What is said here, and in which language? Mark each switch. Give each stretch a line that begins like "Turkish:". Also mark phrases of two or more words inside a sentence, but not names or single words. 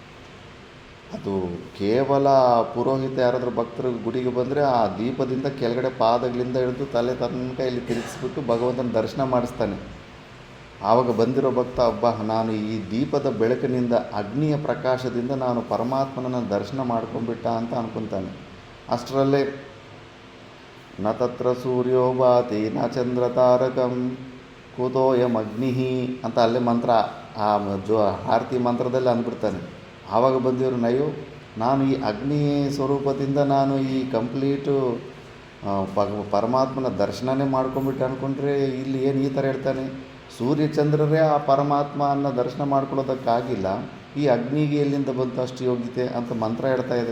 Kannada: ಅದು ಕೇವಲ ಪುರೋಹಿತ ಯಾರಾದರೂ ಭಕ್ತರು ಗುಡಿಗೆ ಬಂದರೆ ಆ ದೀಪದಿಂದ ಕೆಳಗಡೆ ಪಾದಗಳಿಂದ ಹಿಡಿದು ತಲೆ ತನಕ ಇಲ್ಲಿ ತಿರುಗಿಸ್ಬಿಟ್ಟು ಭಗವಂತನ ದರ್ಶನ ಮಾಡಿಸ್ತಾನೆ. ಆವಾಗ ಬಂದಿರೋ ಭಕ್ತ, ನಾನು ಈ ದೀಪದ ಬೆಳಕಿನಿಂದ, ಅಗ್ನಿಯ ಪ್ರಕಾಶದಿಂದ ನಾನು ಪರಮಾತ್ಮನನ್ನು ದರ್ಶನ ಮಾಡ್ಕೊಂಡ್ಬಿಟ್ಟ ಅಂತ ಅನ್ಕೊತಾನೆ. ಅಷ್ಟರಲ್ಲೇ
Sanskrit: ನ ತತ್ರ ಸೂರ್ಯೋ ಭಾತಿ ನ ಚಂದ್ರ ತಾರಕಂ ಕುತೋಯಂ ಅಗ್ನಿ
Kannada: ಅಂತ ಅಲ್ಲೇ ಮಂತ್ರ, ಆ ಆರತಿ ಮಂತ್ರದಲ್ಲಿ ಅಂದ್ಬಿಡ್ತಾನೆ. ಆವಾಗ ಬಂದಿವರು ನಯೋ, ನಾನು ಈ ಅಗ್ನಿ ಸ್ವರೂಪದಿಂದ ನಾನು ಈ ಕಂಪ್ಲೀಟು ಪರಮಾತ್ಮನ ದರ್ಶನನೇ ಮಾಡ್ಕೊಂಬಿಟ್ಟು ಅಂದ್ಕೊಂಡ್ರೆ ಇಲ್ಲಿ ಏನು ಈ ಥರ ಹೇಳ್ತಾನೆ. ಸೂರ್ಯಚಂದ್ರರೇ ಆ ಪರಮಾತ್ಮನ ದರ್ಶನ ಮಾಡ್ಕೊಳ್ಳೋದಕ್ಕಾಗಿಲ್ಲ, ಈ ಅಗ್ನಿಗೆ ಎಲ್ಲಿಂದ ಬಂತು ಅಷ್ಟು ಯೋಗ್ಯತೆ ಅಂತ ಮಂತ್ರ ಹೇಳ್ತಾ ಇದೆ.